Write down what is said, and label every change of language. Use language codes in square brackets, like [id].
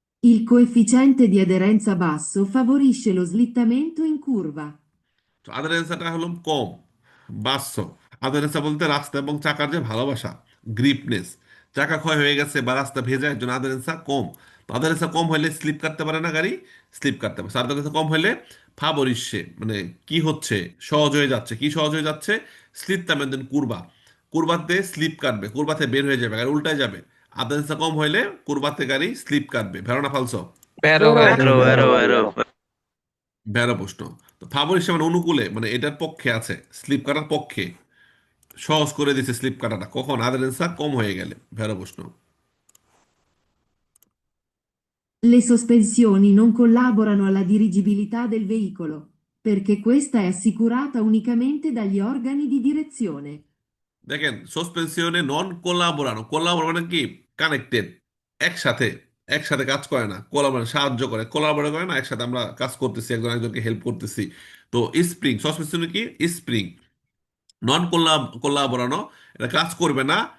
[it] Il coefficiente di aderenza basso favorisce lo slittamento in curva. [bn] তো আদারেন্সাটা হলো কম, বাস্তব। আদারেন্সা বলতে রাস্তা এবং চাকার যে ভালোবাসা, গ্রিপনেস, চাকা ক্ষয় হয়ে গেছে বা রাস্তা ভেজা, এর জন্য আদারেন্সা কম। তো আদারেন্সা কম হলে স্লিপ কাটতে পারে না গাড়ি, স্লিপ কাটতে পারে। আদারেন্সা কম হলে ফাবরিসে মানে কি হচ্ছে, সহজ হয়ে যাচ্ছে। কি সহজ হয়ে যাচ্ছে? স্লিপ তামেন কুরবা, কুরবাতে স্লিপ কাটবে, কুরবাতে বের হয়ে যাবে, গাড়ি উল্টায় যাবে। আদারেন্সা কম হইলে কুরবাতে গাড়ি স্লিপ কাটবে। [it] ভেরোনা ফালসো, Vero, vero, vero, vero. [bn] ভেড়া প্রশ্ন। তো ফাবরিসে মানে অনুকূলে, মানে এটার পক্ষে আছে, স্লিপ কাটার পক্ষে সহজ করে দিছে স্লিপ কাটাটা, কখন আদারেন্সা কম হয়ে গেলে। ভেড়া প্রশ্ন। [it] Le sospensioni non collaborano alla dirigibilità del veicolo, perché questa è assicurata unicamente dagli organi di direzione. [bn] দেখেন, সাসপেনশনে নন কোলাবোরানো, কোলাবোরানো মানে কি, কানেক্টেড, একসাথে, একসাথে কাজ করে না। কোলাবোরেশন সাহায্য করে, কোলাবোরেট করে না, একসাথে আমরা কাজ করতেছি, একজন একজনকে হেল্প করতেছি। তো স্প্রিং, সাসপেনশনে কি স্প্রিং, নন কোলাবোরানো, এটা কাজ করবে না।